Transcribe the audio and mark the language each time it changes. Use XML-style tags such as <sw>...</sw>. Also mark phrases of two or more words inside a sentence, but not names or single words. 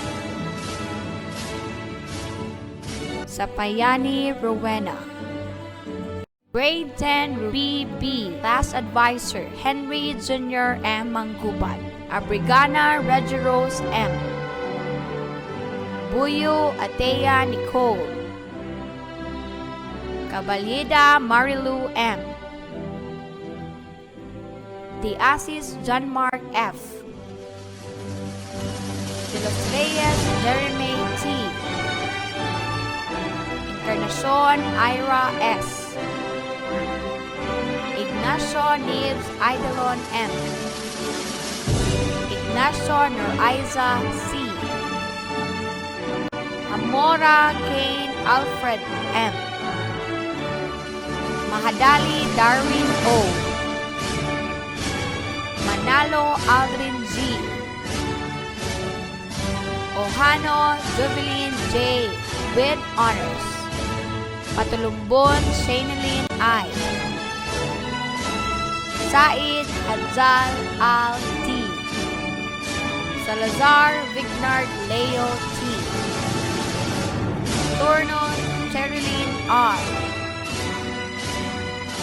<en>Sapayani Rowena. Grade 10 Ruby B. Class Advisor Henry Jr. M. Manggubat. Abrigana Regirose M. Buyo Atea Nicole. Cabalida Marilu M. De Asis John Mark F. De los Reyes Jeremy T. Encarnacion Ira S. Ignacio Nibs Idolon M. Ignacio Noraiza C. Amora Kane Alfred M. Mahadali Darwin O. Manalo Aldrin G. Ohano Jubilin J. with honors. Patulumbon Shainalin I. Said Hadzal Al T. Salazar Vignard Leo T. Torno Cherilyn R.</en>